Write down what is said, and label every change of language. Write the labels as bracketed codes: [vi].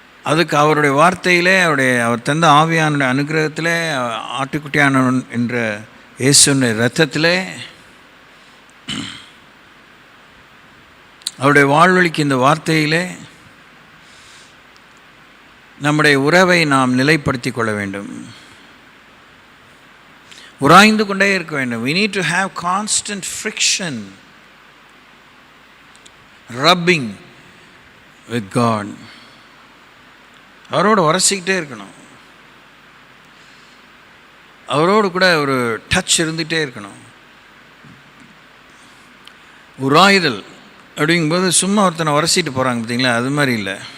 [ta] அதுக்கு அவருடைய வார்த்தையிலே, அவர் தந்த ஆவியான அனுகிரகத்திலே, ஆட்டுக்குட்டியான என்ற இயேசுவின் இரத்தத்திலே, அவருடைய வாழ்வழிக்கு இந்த வார்த்தையிலே நம்முடைய உறவை நாம் நிலைப்படுத்தி கொள்ள வேண்டும், உராய்ந்து கொண்டே இருக்க வேண்டும். [en] We need to have constant friction, rubbing with God. [ta] அவரோடு உரசிக்கிட்டே இருக்கணும், அவரோடு கூட ஒரு டச் இருந்துகிட்டே இருக்கணும். உராயுதல் அப்படிங்கும்போது சும்மா ஒருத்தனை உரசிட்டு போகிறாங்க பார்த்தீங்களா, அது மாதிரி இல்லை.